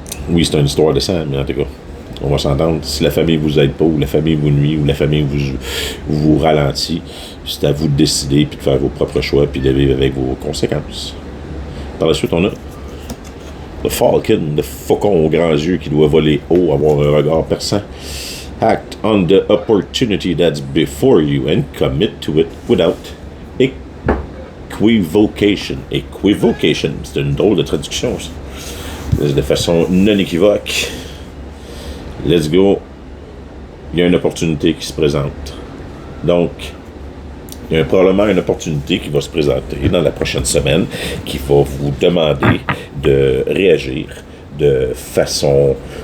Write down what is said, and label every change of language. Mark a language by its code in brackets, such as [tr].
[fr] Oui, c'est une histoire de sang, mais en tout cas, on va s'entendre. Si la famille vous aide pas, ou la famille vous nuit, ou la famille vous ralentit, c'est à vous de décider, puis de faire vos propres choix, puis de vivre avec vos conséquences. Par la suite, on a le Falcon, le faucon aux grands yeux qui doit voler haut, avoir un regard perçant. [en] Act on the opportunity that's before you and commit to it without equivocation. [fr] Equivocation, c'est une drôle de traduction, ça. De façon non équivoque. [en] Let's go. [fr] Il y a une opportunité qui se présente. Donc, il y a probablement une opportunité qui va se présenter dans la prochaine semaine qui va vous demander de réagir de façon